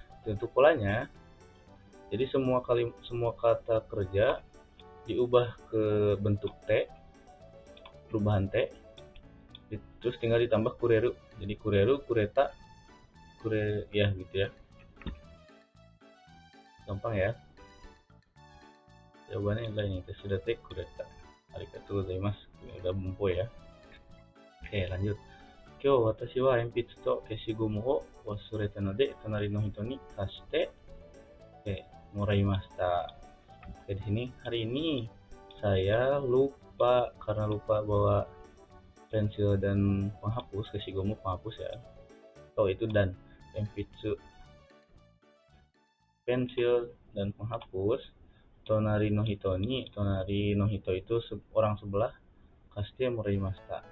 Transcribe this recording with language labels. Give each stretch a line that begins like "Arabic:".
Indonesian: Untuk polanya, jadi semua kata kerja diubah ke bentuk T, perubahan T, terus tinggal ditambah kureru. Jadi kureru, kureta, ya gitu ya. Gampang ya. Jawabannya adalah ini,
Japanese: tetsudate kureta. Arigatou gozaimasu.
Indonesian: Udah bumpo ya. Oke, lanjut.
Japanese: 今日私は鉛筆と消しゴムを忘れたので隣の人に貸してもらいました.
Indonesian: Di sini hari ini saya lupa karena lupa bawa pensil dan penghapus, kasih gomu penghapus ya. Oh itu dan pensil dan penghapus.
Japanese: Tonari no hito
Indonesian: itu orang sebelah kasih
Japanese: morimasta.